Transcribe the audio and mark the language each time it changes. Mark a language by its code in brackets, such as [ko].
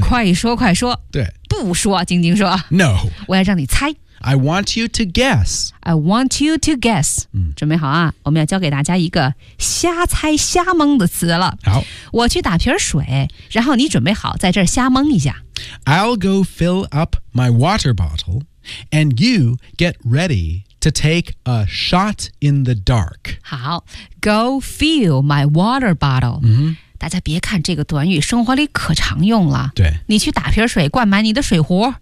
[zh] 快说快说对不说晶晶说 [en] No [zh] 我要让你猜 [en] I want you to guess I want you to guess [zh] 准备好啊我们要教给大家一个瞎猜瞎蒙的词了好我去打瓶水然后你准备好在这儿瞎蒙一下 [en] I'll go fill up my water bottle And you get readyTo take a shot in the dark. 好 go fill my water bottle.、 Mm-hmm. [zh] 大家别看这个短语生活里可常用了。对。你去打瓶水灌满你的水壶。